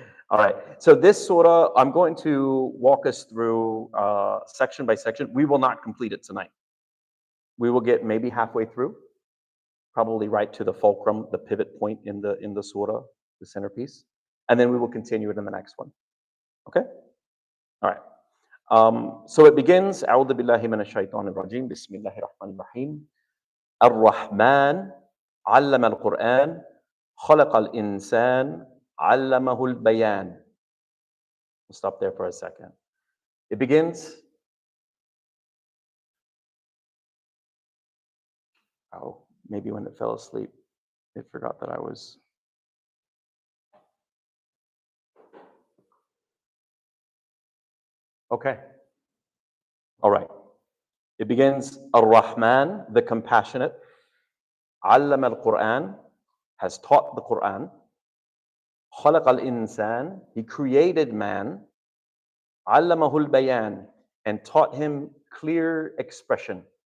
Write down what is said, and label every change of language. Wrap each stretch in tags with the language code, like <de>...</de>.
<en>All right, so this surah, I'm going to walk us through section by section. We will not complete it tonight. We will get maybe halfway through, probably right to the fulcrum, the pivot point in the surah, the centerpiece, and then we will continue it in the next one. Okay? All right. So it begins,</en> <ar>أعوذ بالله من الشيطان الرجيم, بسم الله الرحمن الرحيم. الرحمن علم القرآن خلق الإنسان علمه البيان.</ar> <en>We'll stop there for a second. It begins, oh, maybe when it fell asleep, it forgot that I was. Okay. All right. It begins, Ar-Rahman, the compassionate, Allama al-Qur'an, has taught the Qur'an, Khalaq al-Insan, he created man, Allamahul Bayan, and taught him clear expression.</en>